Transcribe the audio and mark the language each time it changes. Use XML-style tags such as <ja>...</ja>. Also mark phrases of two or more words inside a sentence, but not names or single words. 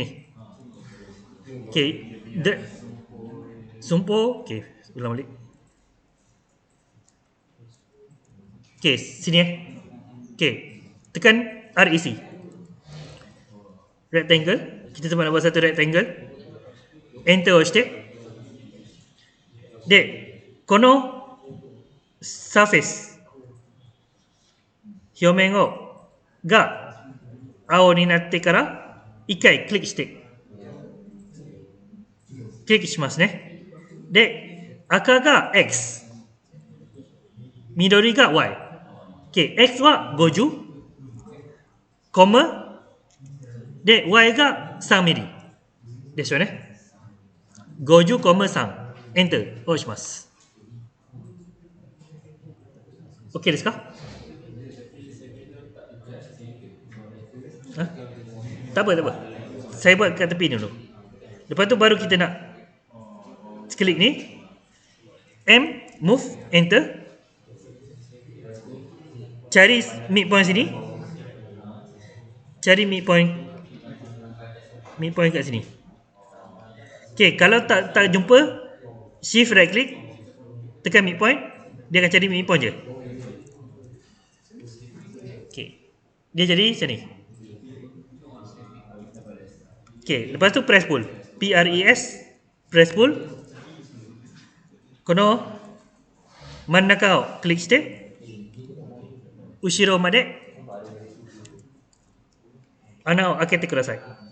<ms>Okay. Sumpo. Okay. Ulang balik. Okay. Sini Okay. Tekan REC. Rectangle. Kita cuba nak buat satu rectangle.</ms> <ja>Enter 押して. De. Kono surface 表面が青になってから一回クリックしてクリックしますね。で、赤が X、緑が Y。X は50、コマで Y が3ミリでしょうね。50、3、エンターを押します。OK ですか？</ja> <ms>Tak apa, tak apa. Saya buat kat tepi dulu. Lepas tu baru kita nak klik ni. M,</ms> <en>move, enter.</en> <ms>Cari midpoint sini. Cari midpoint kat sini. Okay, kalau tak jumpa,</ms> <en>shift right click,</en> <ms>tekan midpoint, dia akan cari midpoint je. Okay, dia jadi macam ni. Okay, lepas tu</ms> <en>press pull. PRES, press pull.</en> <ja>この真ん中をクリックして、後ろまで穴を開けてください.</ja>